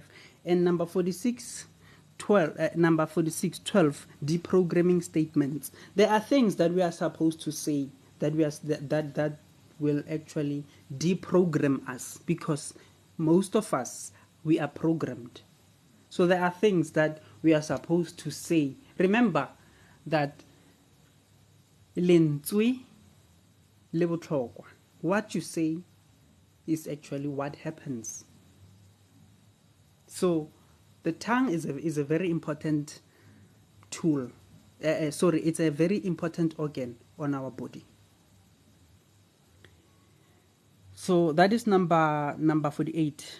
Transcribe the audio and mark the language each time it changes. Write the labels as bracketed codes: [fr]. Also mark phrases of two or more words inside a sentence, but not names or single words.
[en] And number 46, 12, deprogramming statements. There are things that we are supposed to say that that will actually deprogram us, because most of us, we are programmed. So there are things that we are supposed to say. Remember that [tn] lentswe le botlhokwa. [en] What you say is actually what happens. So the tongue is a very important tool. It's a very important organ on our body. So that is number 48.